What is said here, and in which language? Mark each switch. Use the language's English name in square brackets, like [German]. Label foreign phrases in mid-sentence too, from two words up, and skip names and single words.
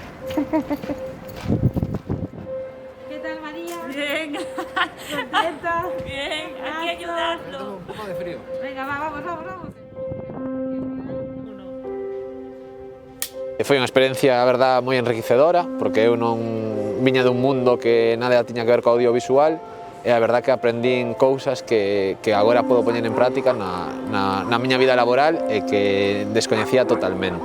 [Spanish] ¿Qué tal, María? Bien. ¿Contenta? Bien, aquí ayudando. Un poco de frío. Venga, vamos. [Galician] Foi unha experiencia, a verdad, moi enriquecedora, porque eu non viña dun mundo que nada tiña que ver co audiovisual, e a verdad que aprendín cousas que agora podo poñer en práctica na miña vida laboral e que descoñecía totalmente.